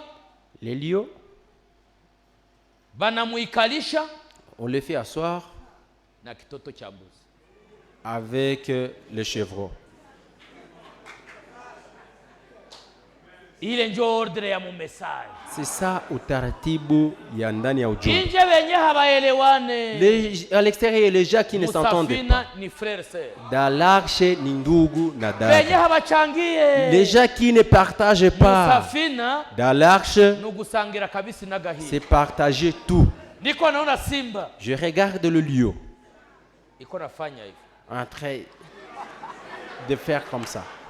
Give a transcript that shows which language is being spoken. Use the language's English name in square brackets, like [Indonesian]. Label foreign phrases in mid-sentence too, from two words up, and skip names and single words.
[French] Les lions. On les fait asseoir. Avec les chevreaux. C'est ça [Swahili] utaratibu ya ndani ya ujumbe. [French] À l'extérieur, les gens qui ne s'entendent pas. Dans l'arche [Swahili] ni ndugu na dada. [French] Les gens qui ne partagent pas. Dans l'arche, c'est partager tout. Je regarde le lion en train de faire comme ça.